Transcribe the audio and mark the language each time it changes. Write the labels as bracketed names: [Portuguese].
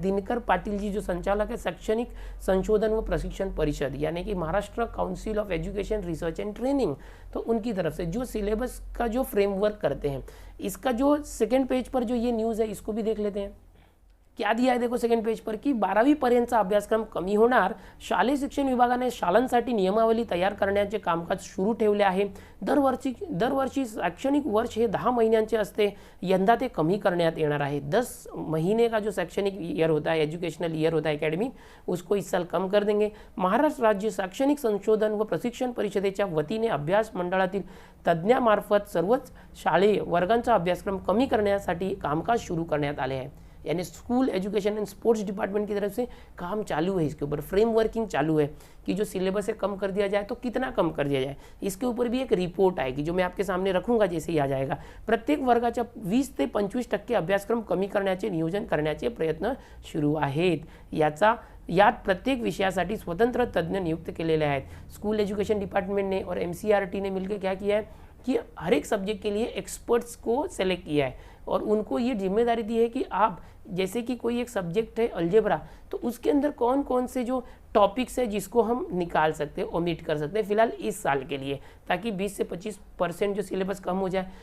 [Hindi] दिनकर पाटिल जी, जो संचालक है शैक्षणिक संशोधन व प्रशिक्षण परिषद, यानी कि Maharashtra council of education research and training, तो उनकी तरफ से जो सिलेबस का जो फ्रेमवर्क करते हैं। इसका जो सेकेंड पेज पर जो ये न्यूज़ है इसको भी देख लेते हैं। क्या दिया [Marathi] आहे [Hindi] देखो सेकंड पेज पर की [Marathi] 12वी पर्यंतचा अभ्यासक्रम कमी होणार। शालेय शिक्षण विभागाने शाळांसाठी नियमावली तयार करण्याचे कामकाज सुरू ठेवले आहे। दरवर्षी शैक्षणिक वर्ष हे 10 महीन्यांचे असते, यंदा ते कमी करण्यात येणार आहे। [Hindi] 10 महीने का जो शैक्षणिक ईयर होता है, एजुकेशनल ईयर होता है एकेडमिक, उसको इस साल कम कर देंगे। महाराष्ट्र राज्य शैक्षणिक संशोधन व प्रशिक्षण परिषदेच्या वतीने अभ्यास मंडळातील तज्ज्ञामार्फत सर्वच शालेय वर्गांचा अभ्यासक्रम कमी करण्यासाठी कामकाज सुरू करण्यात आले आहे। यानी school education and sports department की तरफ से काम चालू है, इसके ऊपर फ्रेम वर्किंग चालू है कि जो सिलेबस है कम कर दिया जाए तो कितना कम कर दिया जाए। इसके ऊपर भी एक रिपोर्ट आएगी जो मैं आपके सामने रखूंगा जैसे ही आ जाएगा। [Marathi] प्रत्येक वर्गाच्या 20 ते 25% अभ्यासक्रम कमी करण्याचे नियोजन करण्याचे प्रयत्न सुरू आहेत। यात प्रत्येक विषयासाठी स्वतंत्र तज्ञ नियुक्त केलेले आहेत। [Hindi] स्कूल एजुकेशन डिपार्टमेंट ने और MCERT ने मिलकर क्या किया है कि हर एक सब्जेक्ट के लिए एक्सपर्ट्स को सेलेक्ट किया है और उनको ये जिम्मेदारी दी है कि आप जैसे कि कोई एक सब्जेक्ट है अलजेब्रा, तो उसके अंदर कौन कौन से जो टॉपिक्स है जिसको हम निकाल सकते हैं, ओमिट कर सकते हैं फिलहाल इस साल के लिए, ताकि 20 से 25% जो सिलेबस कम हो जाए।